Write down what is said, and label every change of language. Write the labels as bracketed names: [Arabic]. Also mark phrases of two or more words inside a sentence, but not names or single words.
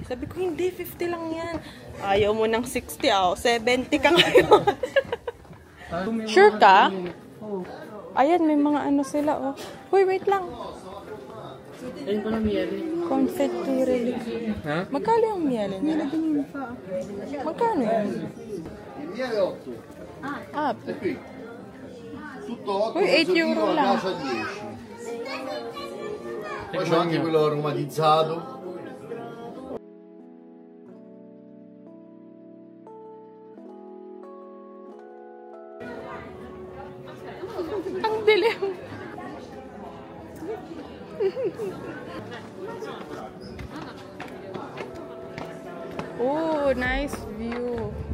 [Filipino] Sabi ko, hindi, 50 lang yan. Ayaw mo ng 60, 70 ka ngayon. Sure ka? Ayan, may mga ano sila, oh. Hoy, wait lang. Ayun pa na miyali. Confetti. Ha? Magkano yung miele nila? Magkano yun? Miele 8. Ah, [Italian] E qui? Tutto 8, Poi 8 euro a [Filipino] lang. [Italian] casa 10. Poi c'è anche quello aromatizzato. [Filipino] ang dilim. [English] Oh, nice view.